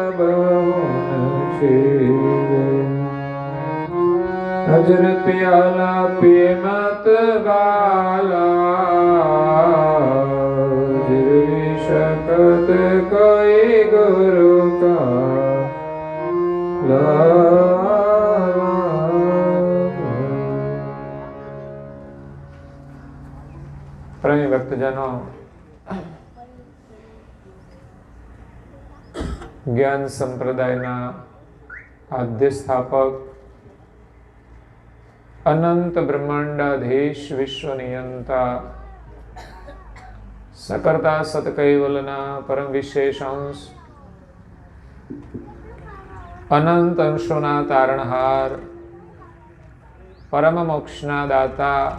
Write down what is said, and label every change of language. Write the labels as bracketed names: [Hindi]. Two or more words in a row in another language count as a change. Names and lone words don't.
[Hindi] अजर प्याला पिए मत बाला शकत कोई गुरु का लाला। [Gujarati] પ્રેમી ભક્તજનો, જ્ઞાન સંપ્રદાયના આદ્ય સ્થાપક અનંત બ્રહ્માંડાધીશ વિશ્વ નિયંતા સકર્તા સતકૈવલના પરમ વિશેષ અંશ અનંત અંશોના તારણહાર પરમ મોક્ષના દાતા